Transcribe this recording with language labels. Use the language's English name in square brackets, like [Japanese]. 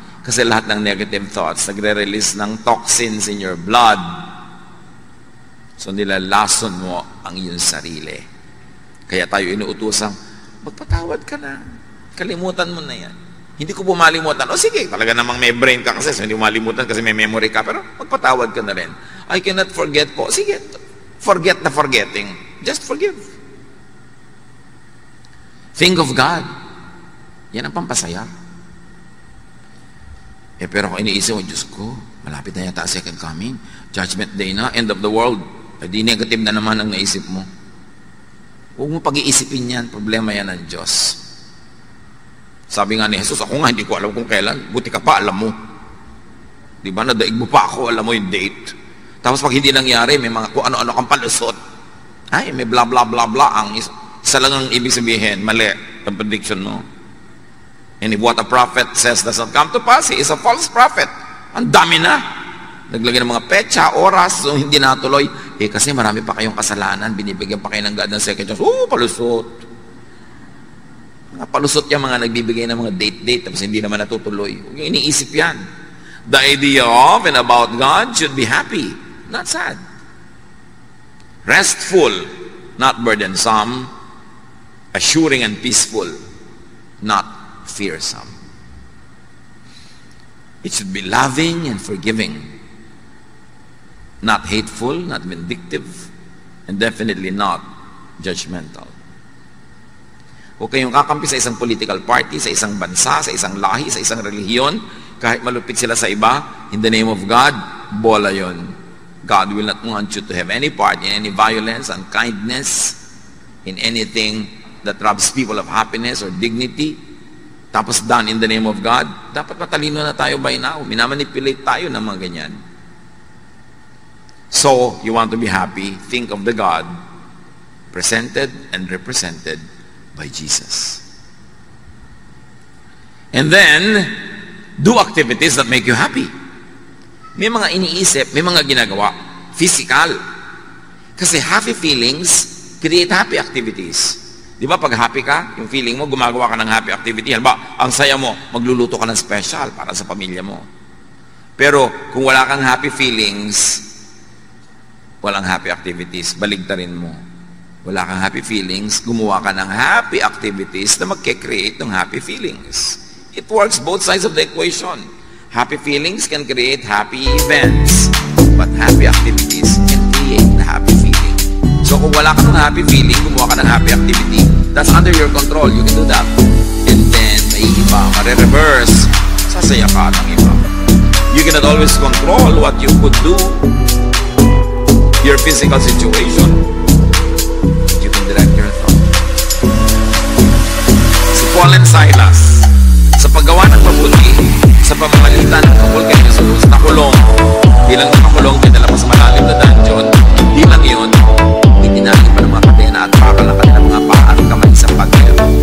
[Filipino] Kasi lahat ng negative thoughts, nagre-release ng toxins [English] in your blood. [Filipino] So nilalason mo ang iyong sarili. Kaya tayo inuutosang, magpatawad ka na. Kalimutan mo na yan. Hindi ko pumalimutan. O sige, talaga namang may brain ka kasi, so hindi malimutan kasi may memory ka. Pero magpatawad ka na rin. [English] I cannot forget [Filipino] po. [English] Sige, forget the forgetting. Just forgive. Think of God. [Filipino] Yan ang pampasaya. Pero kung iniisip mo, Diyos ko, malapit na yata [English] second coming. [Filipino] Judgment day na, [English] end of the world. [Filipino] Di negative na naman ang naisip mo. Huwag mo pag-iisipin yan. Problema yan ng Diyos. Sabi nga ni Jesus, ako nga hindi ko alam kung kailan. Buti ka pa, alam mo. Di ba? Nadaig mo pa ako, alam mo yung date. Tapos pag hindi nangyari, may mga kung ano-ano kang palusot. Ay, may bla bla bla bla. Ang isa lang ang ibig sabihin, mali ang prediction mo. [English] And if what a prophet says does not come to pass, he is a false prophet. [Filipino] Ang dami na. Naglagay ng mga petsa, oras, so hindi natuloy. Kasi marami pa kayong kasalanan, binibigyan pa kayo ng God ng second chance. Palusot. Mga palusot yung mga nagbibigay ng mga date, tapos hindi naman natutuloy. Huwag yung iniisip yan. [English] The idea of and about God should be happy, not sad. Restful, not burdensome. Assuring and peaceful, not fearsome. It should be loving and forgiving, not hateful, not vindictive, and definitely not judgmental. [Filipino] Huwag kayong kakampi sa isang political party, sa isang bansa, sa isang lahi, sa isang relihiyon, kahit malupit sila sa iba, [English] in the name of God, [Filipino] bola yun. [English] God will not want you to have any part in any violence, unkindness, in anything that robs people of happiness or dignity. [Filipino] Tapos [English] done in the name of God, [Filipino] dapat matalino na tayo [English] by now. [Filipino] Minamanipulate tayo ng mga ganyan. [English] So, you want to be happy, think of the God presented and represented by Jesus. And then, do activities that make you happy. [Filipino] May mga iniisip, may mga ginagawa, physical. Kasi [English] happy feelings create happy activities. [Filipino] Di ba pag happy ka, yung feeling mo, gumagawa ka ng happy activity. Halimbawa, ang saya mo, magluluto ka ng special para sa pamilya mo. Pero kung wala kang happy feelings, walang happy activities, baligtarin mo. Wala kang happy feelings, gumawa ka ng happy activities na magke-create ng happy feelings. [English] It works both sides of the equation. Happy feelings can create happy events, but happy activities can create the happy feeling. So [Filipino] kung wala ka ng happy feeling, gumawa ka ng happy activity, [English] that's under your control. You can do that. [Filipino] And then, may iba, mare-reverse, sasaya ka ng iba. [English] You cannot always control what you could do, your physical situation. You can direct your thought. [Filipino] Si Paul and Silas, sa paggawa ng mabuti, sa pamamagitan ng kapul kay Jesus, nakulong. Bilang nakakulong, dinala sa malalim na dungeon. Di lang yun, itinagin pa ng mga kadena at bakal ng kanilang mga paa at kamay sa pader.